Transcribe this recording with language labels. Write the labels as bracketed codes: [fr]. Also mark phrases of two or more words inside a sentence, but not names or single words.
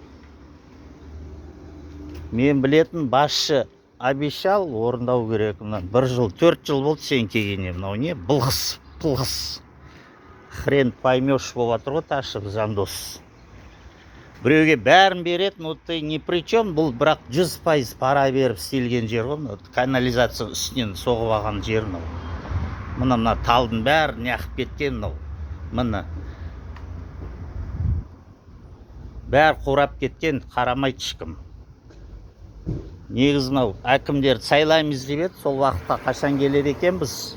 [kk] Мен білетін басшы обещал, орындау керек. Бір жыл, 4 жыл болды сен келгенде. Мынау не? Пылғыс. [ru] Хрен поймешь [kk] болып жатыр ғой Тасов Жандос. Біреуге бәрін береді, [ru] но ты ни при чем, [kk] бұл бірақ 100% пара беріп істелген жер ғой. Канализация үстінен соғып алған жер мынау. Мына талдың бәрі неғып кеткен мынау. Мына бәрі қурап кеткен, қарамайды ешкім. Негізі мынау әкімдерді сайлаймыз деп еді, сол уақытта қашан келеді екен біз?